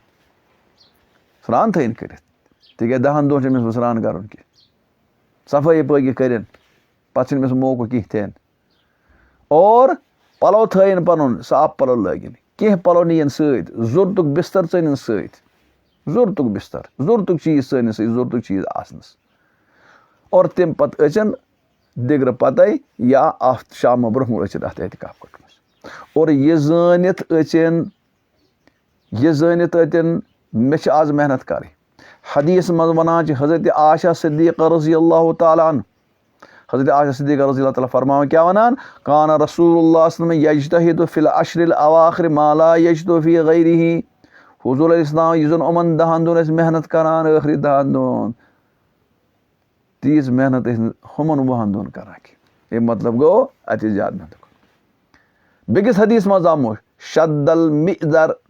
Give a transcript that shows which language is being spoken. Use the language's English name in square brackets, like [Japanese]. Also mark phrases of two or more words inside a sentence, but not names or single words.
[Kashmiri] سرٛان تھٲیِنۍ کٔرِتھ تِکیٛازِ 10 دۄہن چھُ أمِس وۄنۍ سرٛان کرُن کینٛہہ صفٲیی پٲقی کٔرِنۍ پتہٕ چھُنہٕ أمِس موقعہٕ کینٛہہ تہِ اور پلو تھٲیِنۍ پنُن صاف پلو لٲگِنۍ کینٛہہ پلو نِیِنۍ سۭتۍ ضوٚرتُک بستر ژٲنِنۍ سۭتۍ ضوٚرتُک بستر ضوٚرتُک چیٖز ژٲنِنۍ سۭتۍ ضوٚرتُک چیٖز آسنس اور تمہِ پتہٕ أژِنۍ دِگرٕ پتے یا شامہٕ برونٛہہ برونٛہہ أژِنۍ اتھ اعتکاف کوٹھس منٛز اور یہِ زٲنِتھ أژِنۍ مےٚ چھِ آز محنت کرٕنۍ حدیٖث منٛز ونان چھِ حضرت عایشہ صدیقہ [Arabic] رضی اللہ تعالیٰ عنہ [Kashmiri] حضرت عایشہ صدیقہ [Arabic] رضی اللہ تعالیٰ [Kashmiri] فرماوان کیٛاہ ونان کانہ رسول اللہ [Arabic] صلی اللہ علیہ وسلم یجتہد فی العشر الاواخر ما لا یجتہد فی غیرہ [Kashmiri] حضوٗر [Arabic] علیہ السلام [Kashmiri] یُس زن یِمن 10 دۄہن ٲسۍ محنت کران ٲخری 10 دۄہن تیٖژ محنت ٲسۍ نہٕ ہُمن 20 دۄہن کران کینٛہہ امیُک مطلب گوٚو اتہِ ٲسۍ زیادٕ محنت کران بیٚکِس حدیٖث منٛز آمُت [Arabic] شد المئزر